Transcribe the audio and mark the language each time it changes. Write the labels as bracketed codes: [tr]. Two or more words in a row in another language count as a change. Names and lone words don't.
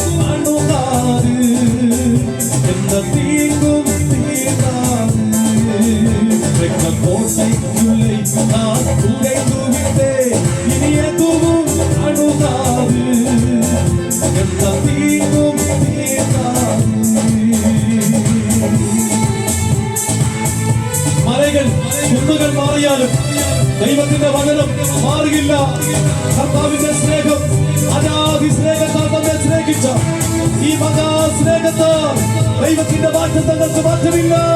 [ta] அணுகாது எந்த தீங்கும் தீராது கோட்டைக்குள்ளே நான் உடைத்து விட்டேன் இனி எதுவும் அணுகாது எந்த தீங்கும் தீராது [ml] മലകൾ കുന്നുകൾ മാറിയാലും ദൈവത്തിന്റെ വചനം മാറുകയില്ല. കർത്താവിന്റെ സ്നേഹം അനാദി സ്നേഹത്താൽ നമ്മെ സ്നേഹിച്ച ഈ മഹാ സ്നേഹത്താൽ ദൈവത്തിന്റെ വാഗ്ദത്തങ്ങൾക്ക് മാറ്റമില്ല.